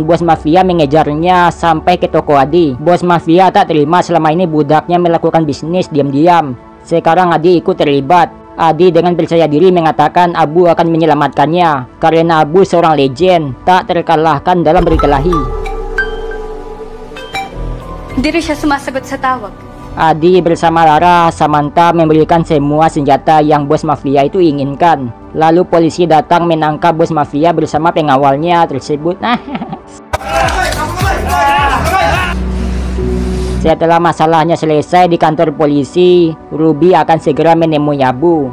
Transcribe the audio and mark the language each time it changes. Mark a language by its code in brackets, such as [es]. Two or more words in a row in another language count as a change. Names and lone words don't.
[id] Bos mafia mengejarnya sampai ke toko Adi. Bos mafia tak terima selama ini budaknya melakukan bisnis diam-diam. Sekarang Adi ikut terlibat. Adi dengan percaya diri mengatakan Abu akan menyelamatkannya karena Abu seorang legend, tak terkalahkan dalam berkelahi. [tl] Hindi rin siya sumasagot sa tawag. [id] Adi bersama Lara, Samantha memberikan semua senjata yang bos mafia itu inginkan. Lalu polisi datang menangkap bos mafia bersama pengawalnya tersebut. Setelah masalahnya selesai di kantor polisi, Ruby akan segera menemui Abu.